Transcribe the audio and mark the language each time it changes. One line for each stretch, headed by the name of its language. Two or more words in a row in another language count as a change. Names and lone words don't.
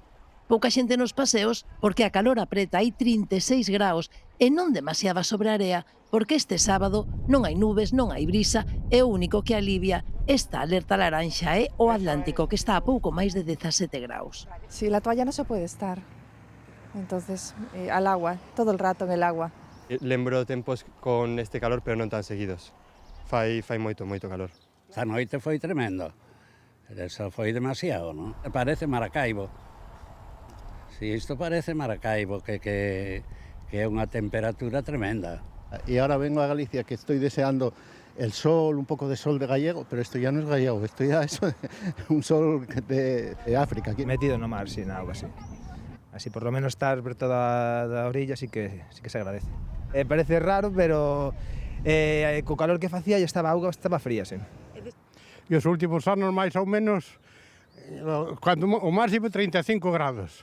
Galician: Pouca xente nos paseos porque a calor apreta, hai 36 graus e non demasiada sobre a area, porque este sábado non hai nubes, non hai brisa e o único que alivia esta alerta laranxa é o Atlántico, que está a pouco máis de 17 graus.
Spanish: Sí, la toalla no se puede estar, entonces al agua, todo el rato en el agua.
Galician: Lembro tempos con este calor, pero non tan seguidos. Fai moito calor. Esta noite foi tremendo, eso foi demasiado, non? Parece Maracaibo. Si, isto parece Maracaibo, que é unha temperatura tremenda.
Spanish: Y ahora vengo a Galicia, que estoy deseando el sol, un poco de sol de gallego, pero esto ya no es gallego, esto ya es un sol de África.
Galician: Aquí. Metido no mar, sí, na auga, sí.
Spanish: Así por lo menos estar
Galician: preto da
Spanish: orilla sí que se agradece.
Galician: Parece raro, pero co calor que facía a auga estaba fría, sí. E os últimos anos, máis ou menos, o máximo 35 grados.